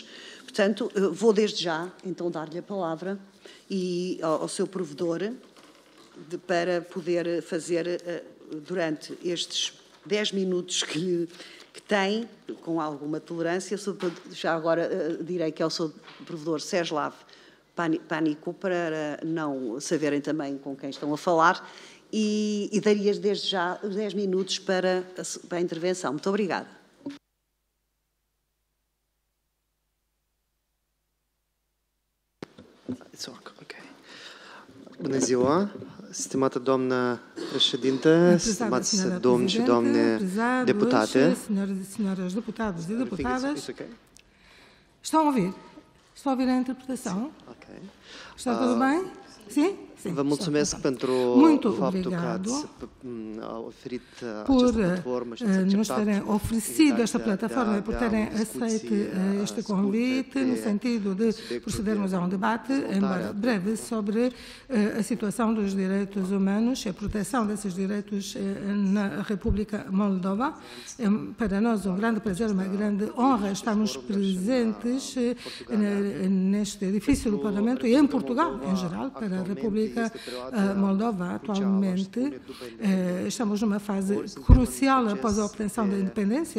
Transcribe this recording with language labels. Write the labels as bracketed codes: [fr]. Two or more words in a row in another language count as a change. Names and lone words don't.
[pt] Portanto, vou desde já, então, dar-lhe a palavra e ao seu provedor para poder fazer, durante estes 10 minutos que tem, com alguma tolerância, já agora direi que é o seu provedor Česlav Panico, para não saberem também com quem estão a falar, e daria desde já 10 minutos para a intervenção. Muito obrigada. [ro] Bună ziua, stimată doamnă președintă, stimați domni și doamne deputate. [pt] Senhoras deputados e deputadas, estão a ouvir? Estão a ouvir a interpretação? Está tudo bem? Sim? Sim, [ro] vă mulțumesc pentru faptul că ați oferit această platformă și ați [pt] nos terem oferecido esta plataforma e por terem aceito este convite, no sentido de procedermos a um debate, embora breve, sobre a situação dos direitos humanos e a proteção desses direitos na República Moldova. É para nós um grande prazer, uma grande honra estarmos presentes neste edifício do Parlamento e em Portugal, em geral, para a República República Moldova, atualmente, estamos numa fase crucial após a obtenção da independência.